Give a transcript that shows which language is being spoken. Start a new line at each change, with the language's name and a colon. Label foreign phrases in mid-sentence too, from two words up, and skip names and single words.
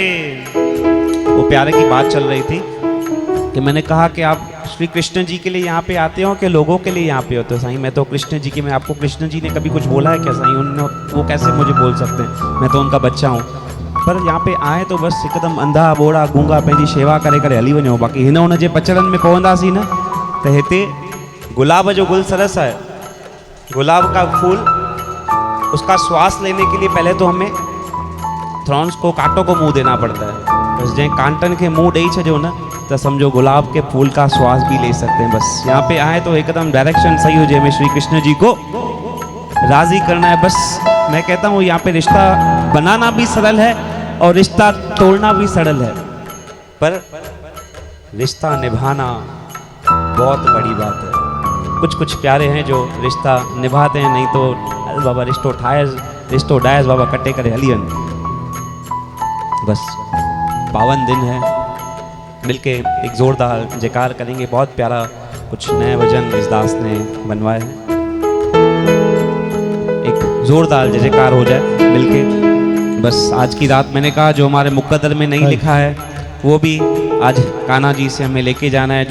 Hindi: वो प्यारे की बात चल रही थी कि मैंने कहा कि आप श्री कृष्ण जी के लिए यहाँ पे आते हो कि लोगों के लिए यहाँ पे हो? तो साईं मैं तो कृष्ण जी की, मैं आपको कृष्ण जी ने कभी कुछ बोला है क्या साईं? उन्होंने वो कैसे मुझे बोल सकते हैं, मैं तो उनका बच्चा हूँ। पर यहाँ पे आए तो बस एकदम अंधा बोड़ा गूंगा
Sindhi: पंहिंजी शेवा करे करे हली वञो। बाक़ी हिन हुन जे पचड़नि में पवंदासीं न त हिते गुलाब जो गुल सरस है,
Hindi: गुलाब का फूल, उसका श्वास लेने के लिए पहले तो हमें थ्रॉन्स को, कांटों को मुंह देना पड़ता है। बस जैसे कांटन के मुंह दे छो न तो समझो गुलाब के फूल का श्वास भी ले सकते हैं। बस यहाँ पे आए तो एकदम डायरेक्शन सही हो जाए, में श्री कृष्ण जी को राजी करना है। बस मैं कहता हूँ यहाँ पे रिश्ता बनाना भी सरल है और रिश्ता तोड़ना भी सरल है, पर रिश्ता निभाना बहुत बड़ी बात है। कुछ कुछ प्यारे हैं जो रिश्ता निभाते हैं, नहीं तो बाबा
Sindhi: रिश्तो ठायस, रिश्तो डायस बाबा कटे करे हलियन।
Hindi: बस पावन दिन है, मिलके एक जोरदार जयकार करेंगे। बहुत प्यारा कुछ नए भजन इस दास ने बनवाए हैं, एक जोरदार जयकार हो जाए मिलके। बस आज की रात मैंने कहा जो हमारे मुकद्दर में नहीं लिखा है वो भी आज कान्हा जी से हमें लेके जाना है।